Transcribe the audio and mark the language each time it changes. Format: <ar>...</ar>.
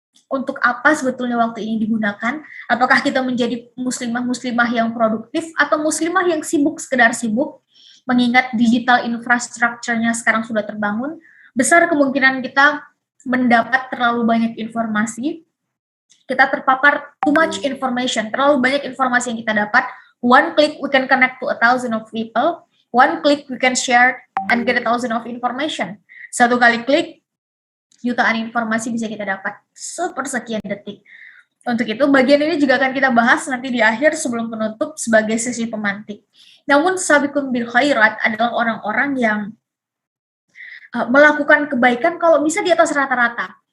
<id>untuk apa sebetulnya waktu ini digunakan, apakah kita menjadi muslimah-muslimah yang produktif, atau muslimah yang sibuk, sekedar sibuk, mengingat digital infrastrukturnya sekarang sudah terbangun, besar kemungkinan kita mendapat terlalu banyak informasi, kita terpapar</id> <en>too much information,</en> <id>terlalu banyak informasi yang kita dapat.</id> <en>One click we can connect to 1,000 of people, one click we can share and get 1,000 of information.</en> <id>Satu kali klik, jutaan informasi bisa kita dapat sepersekian detik. Untuk itu, bagian ini juga akan kita bahas nanti di akhir sebelum penutup sebagai sesi pemantik. Namun, sabiqun bil khairat adalah orang-orang yang melakukan kebaikan kalau bisa di atas rata-rata.</id>